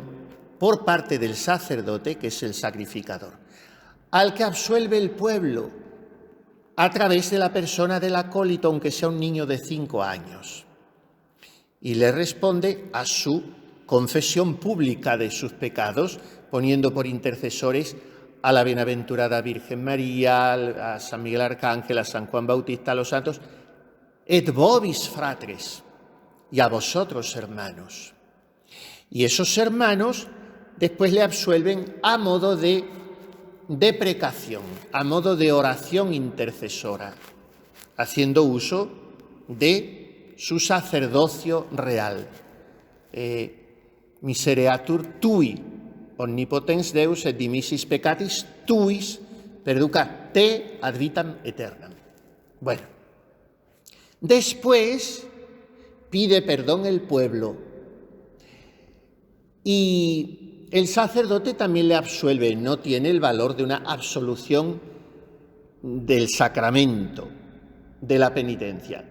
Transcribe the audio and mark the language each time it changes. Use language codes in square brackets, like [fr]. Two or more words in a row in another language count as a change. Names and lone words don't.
[es] por parte del sacerdote, que es el sacrificador, al que absuelve el pueblo a través de la persona del acólito, aunque sea un niño de 5 años, y le responde a su confesión pública de sus pecados, poniendo por intercesores a la bienaventurada Virgen María, a San Miguel Arcángel, a San Juan Bautista, a los santos, [la] et vobis fratres, [es] y a vosotros, hermanos. Y esos hermanos después le absuelven a modo de deprecación, a modo de oración intercesora, haciendo uso de su sacerdocio real. [la] Misereatur tui, omnipotens Deus, et dimissis peccatis tuis, perducat te ad vitam aeternam. [es] Bueno, después pide perdón el pueblo y el sacerdote también le absuelve. No tiene el valor de una absolución del sacramento de la penitencia.